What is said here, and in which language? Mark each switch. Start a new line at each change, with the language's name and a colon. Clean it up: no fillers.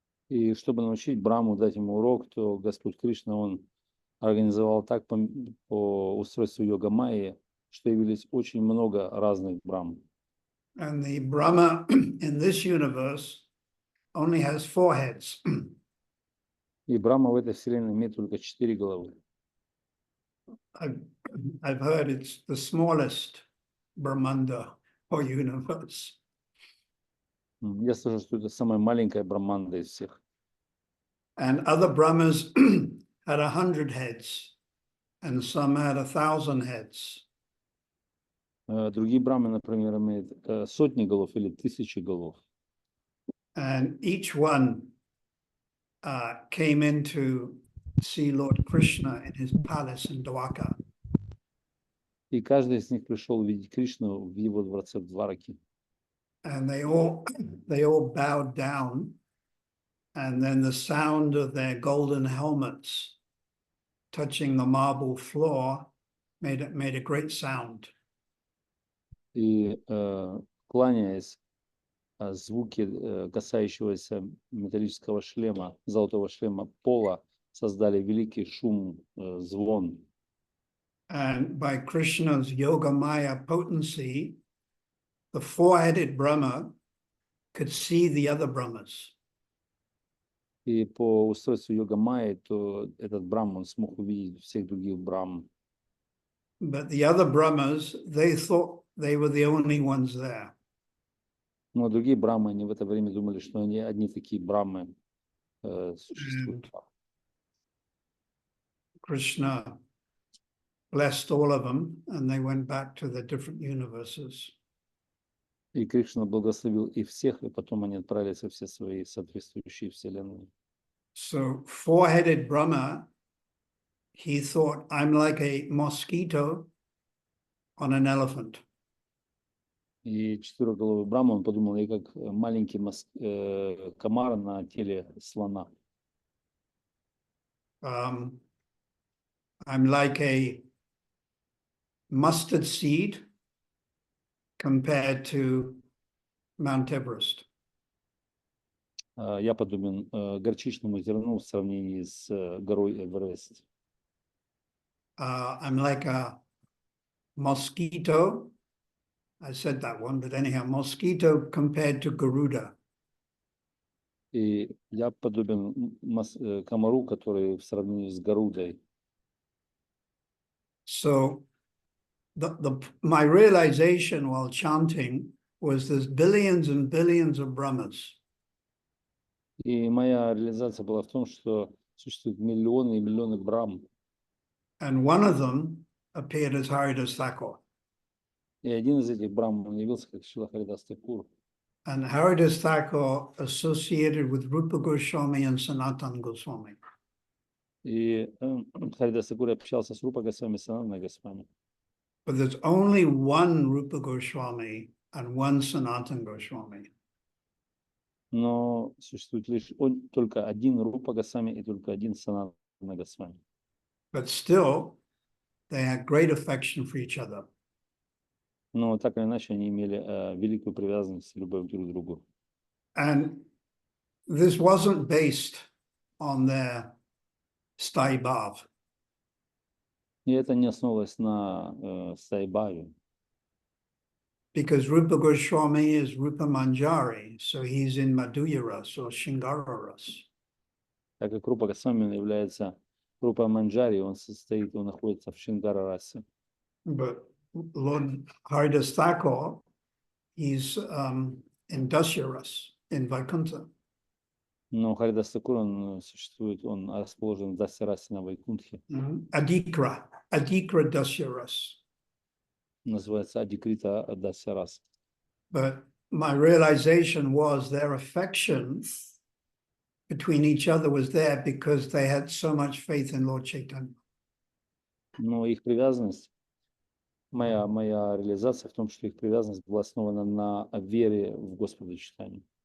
Russian: И чтобы научить Брахму, дать ему урок, то Господь Кришна, он организовал так по устройству йога-майи, что явились очень много разных Брахм.
English: And the Brahma in this universe only has 4 heads.
Russian: И Брахма в этой вселенной имеет только 4 головы.
English: I've heard it's the smallest Brahmanda or universe.
Russian: Я слышал, что это самая маленькая Брахманда из всех.
English: And other Brahmas had 100 heads, and some had 1,000 heads.
Russian: Другие брамы, например, имеют сотни голов или 1000 голов.
English: And each one came in to see Lord Krishna in his palace in Dwarka.
Russian: И каждый из них пришел увидеть Кришну в его дворце в Двараке.
English: And they all bowed down, and then the sound of their golden helmets touching the marble floor made a great sound.
Russian: И кланяясь, звуки касающегося металлического шлема, золотого шлема пола создали великий шум, звон.
English: And by Krishna's Yoga Maya potency, the 4-headed Brahma could see the other Brahmas.
Russian: И по устройству йога майи, то этот Брахман смог увидеть всех других Брахм.
English: But the other Brahmas, they thought they were the only ones there.
Russian: Но другие Брахмы, они в это время думали, что они одни такие Брахмы существуют.
English: Krishna blessed all of them, and they went back to the different universes.
Russian: И Кришна благословил их всех, и потом они отправились во все свои соответствующие вселенные.
English: So 4-headed Brahma, he thought, I'm like a mosquito on an elephant.
Russian: И четвероголовый Брахма, он подумал, я как маленький комар на теле слона.
English: I'm like a mustard seed compared to Mount Everest.
Russian: Я подобен горчичному зерну в сравнении с горой Эверест.
English: I'm like a mosquito. I said that one, but anyhow, mosquito compared to Garuda.
Russian: И я подобен комару, который в сравнении с Гарудой.
English: So my realization while chanting was there's billions and billions of Brahmas.
Russian: И моя реализация была в том, что существуют миллионы и миллионы Брахм.
English: And one of them appeared as Haridas Thakur.
Russian: И один из этих Брахм, он явился как Шрила Харидас Thakura.
English: And Haridas Thakur associated with Rupa Goswami and Sanatana Goswami.
Russian: И Харидас Thakura общался с Рупа Госвами и Санатаной Госвами.
English: But there's only one Rupa Goswami and one Sanatana Goswami.
Russian: Но существует лишь только один Рупа Госвами и только один Санатана Госвами.
English: But still, they had great affection for each other.
Russian: Но так или иначе они имели великую привязанность и любовь друг к другу.
English: And this wasn't based on their staibhav.
Russian: И это не основывалось на стайбхаве.
English: Because Rupa Goswami is Rupa Manjari, so he's in Madhurya Ras or Shingara Ras.
Russian: Так как Рупа Госвами является Рупа Манджари, он находится в Шингара расе.
English: But Lord Haridas Thakur, he's in Dasya Ras, in Vaikuntha.
Russian: Но Харидас Thakura, он существует, он расположен в Дасья расе на Вайкунтхе.
English: Adikra Dasya Ras.
Russian: Называется Адикрита Дасья рас.
English: But my realization was their affection between each other was there because they had so much faith in Lord Chaitanya.
Russian: Но их привязанность, моя реализация в том, что их привязанность была основана на вере в Господа Чайтанью.